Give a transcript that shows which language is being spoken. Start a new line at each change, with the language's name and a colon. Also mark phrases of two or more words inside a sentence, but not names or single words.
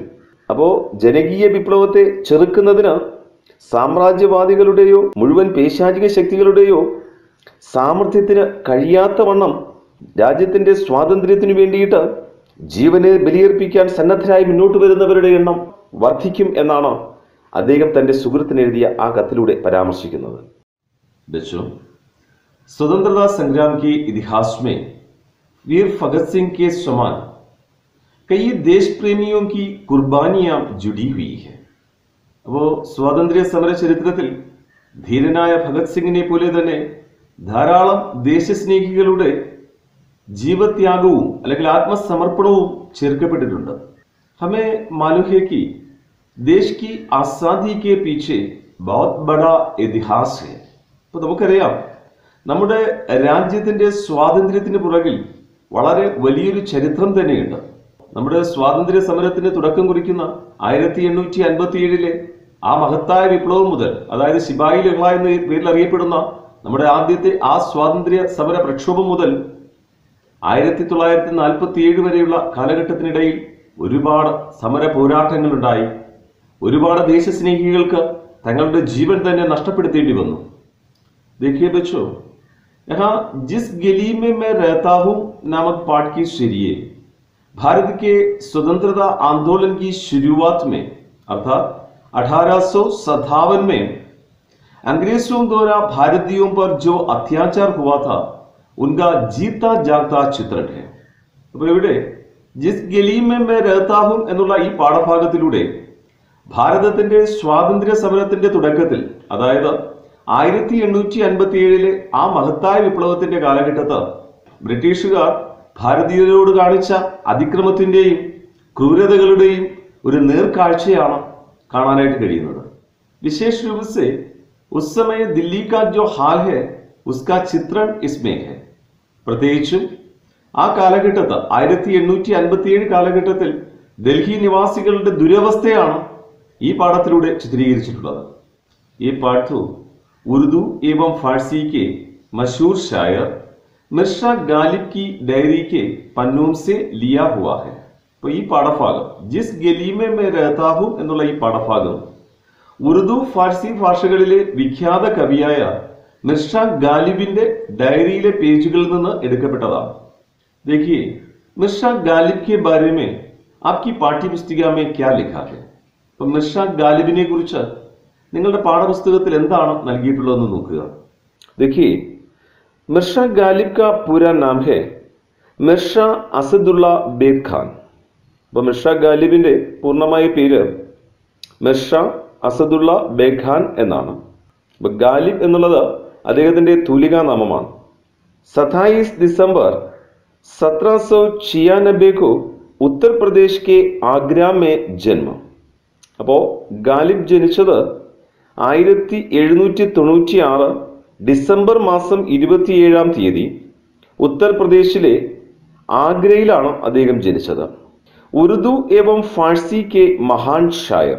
Malayalam: അപ്പോൾ ജനകീയ വിപ്ലവത്തെ ചെറുക്കുന്നതിന് സാമ്രാജ്യവാദികളുടെയോ മുഴുവൻ പൈശാചിക ശക്തികളുടെയോ സാമർഥ്യത്തിന് കഴിയാത്ത വണ്ണം രാജ്യത്തിന്റെ സ്വാതന്ത്ര്യത്തിനു വേണ്ടിയിട്ട് ജീവനെ ബലിയർപ്പിക്കാൻ സന്നദ്ധരായി മുന്നോട്ട് വരുന്നവരുടെ എണ്ണം വർദ്ധിക്കും എന്നാണ് അദ്ദേഹം തന്റെ സുഹൃത്തിന് എഴുതിയ ആ കത്തിലൂടെ പരാമർശിക്കുന്നത്.
Hindi: बच्चों, स्वतंत्रता संग्राम के इतिहास में वीर भगत सिंह के समान कई देश प्रेमियों की कुर्बानियां जुड़ी हुई है.
Malayalam: അപ്പോൾ സ്വാതന്ത്ര്യ സമര ചരിത്രത്തിൽ ധീരനായ ഭഗത് സിംഗിനെ പോലെ തന്നെ ധാരാളം ദേശസ്നേഹികളുടെ ജീവത്യാഗവും അല്ലെങ്കിൽ ആത്മസമർപ്പണവും ചേർക്കപ്പെട്ടിട്ടുണ്ട്.
Hindi: हमें मालूम है कि देश की आज़ादी के पीछे बहुत बड़ा ഇതിഹാസ് है.
Malayalam: അപ്പോൾ നമുക്കറിയാം നമ്മുടെ രാജ്യത്തിന്റെ സ്വാതന്ത്ര്യത്തിന് പുറകിൽ വളരെ വലിയൊരു ചരിത്രം തന്നെയുണ്ട്. നമ്മുടെ സ്വാതന്ത്ര്യ സമരത്തിന് തുടക്കം കുറിക്കുന്ന 1857 ആ മഹത്തായ വിപ്ലവം മുതൽ, അതായത് ശിപായി ലഹള എന്ന പേരിൽ അറിയപ്പെടുന്ന നമ്മുടെ ആദ്യത്തെ ആ സ്വാതന്ത്ര്യ സമര പ്രക്ഷോഭം മുതൽ 1947 വരെയുള്ള കാലഘട്ടത്തിനിടയിൽ ഒരുപാട് സമര പോരാട്ടങ്ങളുണ്ടായി. ഒരുപാട് ദേശസ്നേഹികൾക്ക് തങ്ങളുടെ ജീവൻ തന്നെ നഷ്ടപ്പെടുത്തേണ്ടി വന്നു.
Hindi: देखिए बच्चों, यहाँ जिस गली में मैं रहता हूं नामक पाठ की जरिए भारत के स्वतंत्रता आंदोलन की शुरुआत में अर्थात 1857 में अंग्रेजों द्वारा भारतीयों पर जो अत्याचार हुआ था उनका जीता जागता चित्रण है.
Malayalam: അപ്പോൾ ഇവിടെ ജിസ് ഗലി മേ മേ രഹതാ ഹൂം എന്നുള്ള ഈ പാഠഭാഗത്തിലൂടെ ഭാരതത്തിന്റെ സ്വാതന്ത്ര്യ സമരത്തിന്റെ തുടക്കത്തിൽ, അതായത് 1857 ആ മഹത്തായ വിപ്ലവത്തിന്റെ കാലഘട്ടത്ത് ബ്രിട്ടീഷുകാർ ഭാരതീയരോട് കാണിച്ച അതിക്രമത്തിന്റെയും ക്രൂരതകളുടെയും ഒരു നേർക്കാഴ്ചയാണ് കാണാനായിട്ട് കഴിയുന്നത്.
Hindi: വിശേഷ रूप से उस समय दिल्ली का जो हाल है उसका चित्रण इसमें है.
Malayalam: പ്രത്യേകിച്ചും ആ കാലഘട്ടത്ത് 1857 കാലഘട്ടത്തിൽ ഡൽഹി നിവാസികളുടെ ദുരവസ്ഥയാണ് ഈ പാഠത്തിലൂടെ ചിത്രീകരിച്ചിട്ടുള്ളത്. ഈ പാഠം
Hindi: उर्दू एवं फारसी के मशहूर शायर मिर्जा गालिब की डायरी के पन्नों से लिया हुआ है.
Malayalam: അപ്പോൾ ഈ പാഠഭാഗം ജിസ് ഗലീമെ മേ രഹതാ ഹൂം എന്നുള്ള ഈ പാഠഭാഗം ഉറുദു ഫാർസി ഭാഷകളിലെ വിഖ്യാത കവിയായ മിർजा ഗാലിബിന്റെ ഡയറിയിലെ പേജുകളിൽ നിന്ന് എടുക്കപ്പെട്ടതാണ്.
Hindi: देखिए मिर्जा गालिब के बारे में आपकी पाठ्यपुस्तिका में क्या लिखा है.
Malayalam: അപ്പോൾ മിർजा ഗാലിബിനെ കുറിച്ച് നിങ്ങളുടെ പാഠപുസ്തകത്തിൽ എന്താണ് നൽകിയിട്ടുള്ളതെന്ന് നോക്കുക.
Hindi: देखिए मिर्जा गालिब का पूरा नाम है मिर्जा असदुल्ला बेग खान.
Malayalam: അപ്പോൾ മിർजा ഗാലിബിന്റെ പൂർണ്ണമായ പേര് മിർजा അസദുള്ള ബേഗ് ഖാൻ എന്നാണ്. അപ്പോൾ ഗാലിബ് എന്നുള്ളത് അദ്ദേഹത്തിന്റെ തൂലികാ നാമമാണ്.
Hindi: 27 दिसंबर 1796 को उत्तर प्रदेश के आगरा में जन्म.
Malayalam: അപ്പോൾ ഗാലിബ് ജനിച്ചത് 1796 ഡിസംബർ മാസം 27-ാം തീയതി ഉത്തർപ്രദേശിലെ ആഗ്രയിലാണ് അദ്ദേഹം ജനിച്ചത്.
Hindi: उर्दू एवं फ़ारसी के महान शायर.